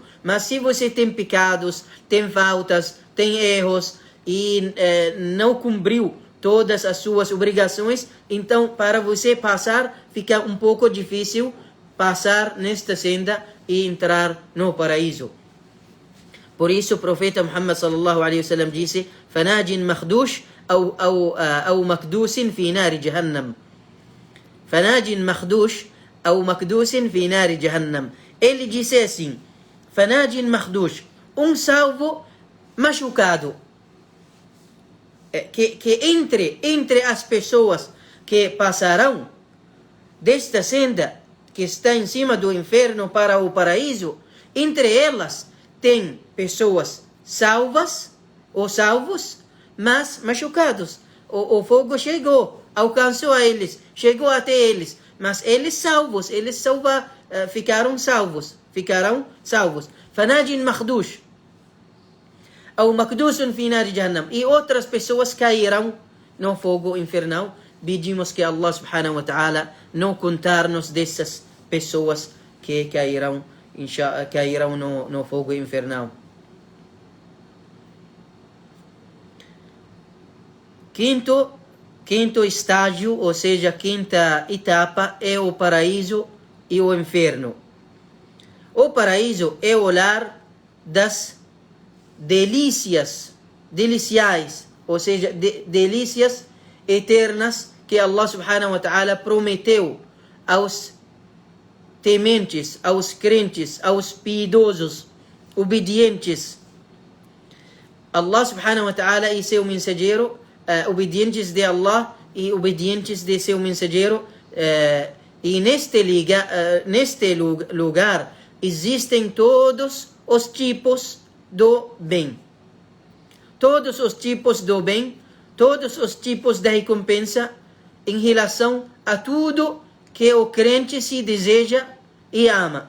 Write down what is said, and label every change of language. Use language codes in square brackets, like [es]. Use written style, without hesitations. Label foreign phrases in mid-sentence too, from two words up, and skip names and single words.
[pt] Mas se você tem pecados, tem faltas, tem erros e não cumpriu todas as suas obrigações, então para você passar fica um pouco difícil passar nesta senda e entrar no paraíso. Por isso o profeta Muhammad [ar] صلى الله عليه وسلم disse: "فناج مخدوش أو مكدوس في نار جهنم فناج مخدوش أو مكدوس في نار جهنم." [pt] Ele disse assim: [ar] فناج مخدوش, [pt] salvo machucado, que entre as pessoas que passarão desta senda que está em cima do inferno para o paraíso, entre elas tem pessoas salvas ou salvos, mas machucados. O fogo chegou, alcançou a eles, chegou até eles, mas eles ficaram salvos. [ar] فناج مخدوش أو مكدوس في نار جهنم, [pt] e outras pessoas cairão no fogo infernal. Pedimos que Allah [ar] سبحانه وتعالى [pt] não contar-nos dessas pessoas que cairão no fogo infernal. Quinto estágio, ou seja, quinta etapa, é o paraíso e o inferno. O paraíso é o lar das delícias, ou seja, delícias eternas que Allah [ar] سبحانه وتعالى [pt] prometeu aos tementes, aos crentes, aos piedosos, obedientes. Allah [ar] سبحانه وتعالى [pt] e seu mensageiro, obedientes de Allah e obedientes de seu mensageiro, e neste lugar existem todos os tipos do bem. Todos os tipos do bem, todos os tipos de recompensa em relação a tudo que o crente se deseja e ama.